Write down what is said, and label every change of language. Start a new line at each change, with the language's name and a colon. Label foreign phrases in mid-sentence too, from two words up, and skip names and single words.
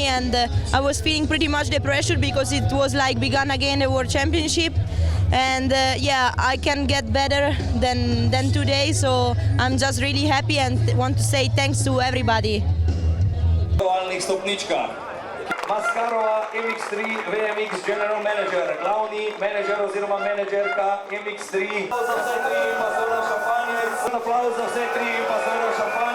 English: And I was feeling pretty much the pressure because it was like begun again the World Championship. And yeah, I can get better than today, so I'm just really happy and want to say thanks to everybody. Maskarova, MX3, WMX General Manager,
Slovenian: glavni menedžer oziroma menedžerka MX3. Aplauz za vse tri, pa seveda šampanjec. Aplauz za vse tri, pa seveda šampanjec.